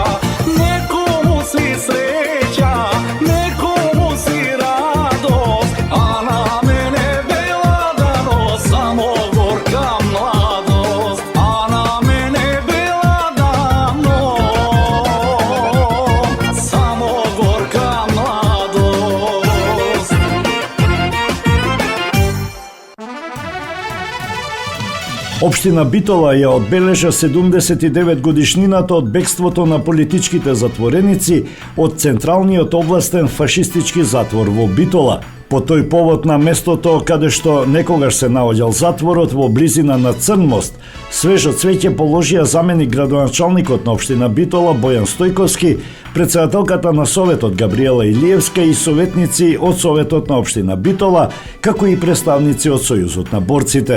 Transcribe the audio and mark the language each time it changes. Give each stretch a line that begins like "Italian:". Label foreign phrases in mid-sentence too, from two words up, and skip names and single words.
Macedonian: Некому си среќа, некому си радост, а на мене бела даност, само горка младост, а на мене бела даност, само горка младост. Општина Битола ја одбележа 79 годишнината од бегството на политичките затвореници од Централниот областен фашистички затвор во Битола. По тој повод на местото каде што некогаш се наоѓал затворот во близина на Црн мост, свежо цвеќе положија заменик градоначалникот на општина Битола Бојан Стојковски, председателката на Советот Габриела Илиевска и советници од Советот на општина Битола, како и представници од Сојузот на борците.